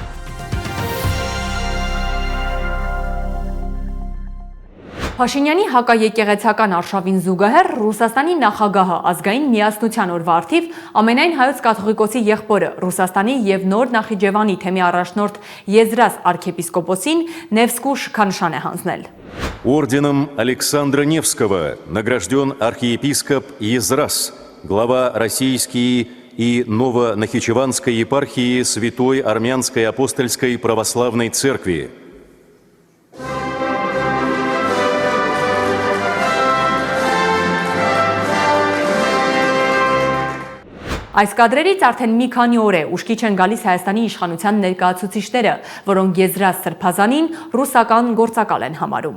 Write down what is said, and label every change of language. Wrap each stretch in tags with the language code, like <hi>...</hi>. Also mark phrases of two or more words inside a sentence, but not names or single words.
<hy>Փաշինյանի հակաեկեղեցական արշավին զուգահեռ Ռուսաստանի նախագահը ազգային միասնության օրվա առթիվ ամենայն հայոց կաթողիկոսի եղբորը Ռուսաստանի եւ Նոր Նախիջևանի թեմի առաջնորդ Եզրաս arczepiskopոսին Nevsku շքանշան է հանձնել։</hy> <ru>Орденом Александра Невского награжден архиепископ Езрас, глава российской и Новонахичеванской епархии Святой Армянской апостольской православной церкви.</ru> <hy>Այս կադրերից արդեն մի քանի օր է ուշքի չեն գալիս Հայաստանի իշխանության ներկայացուցիչները, որոնք Եզրաս սրբազանին ռուսական գործակալ են համարում։</hy>